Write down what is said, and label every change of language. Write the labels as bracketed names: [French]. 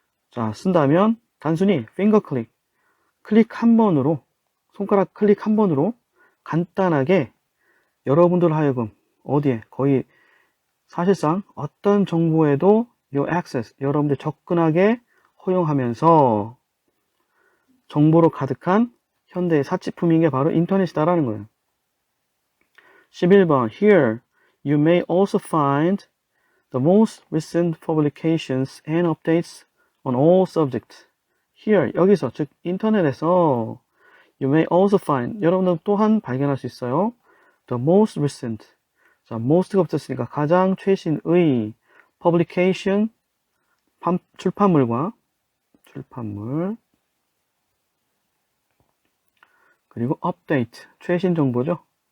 [Korean] 자 쓴다면 단순히 finger click, 클릭 한 번으로, 손가락 클릭 한 번으로 간단하게 여러분들 하여금 어디에 거의 사실상 어떤 정보에도 요 access, 여러분들 접근하게 허용하면서 정보로 가득한 현대의 사치품인 게 바로 인터넷이다라는 거예요. 11번 [English] Here you may also find the most recent publications and updates on all subjects. [Korean] Here, 여기서, 즉 인터넷에서 [English] you may also find, [Korean] 여러분들 또한 발견할 수 있어요. [English] The most recent. [Korean] 자, most가 붙었으니까 가장 최신의 publication, 출판물과 출판물, 그리고 update, 최신 정보죠.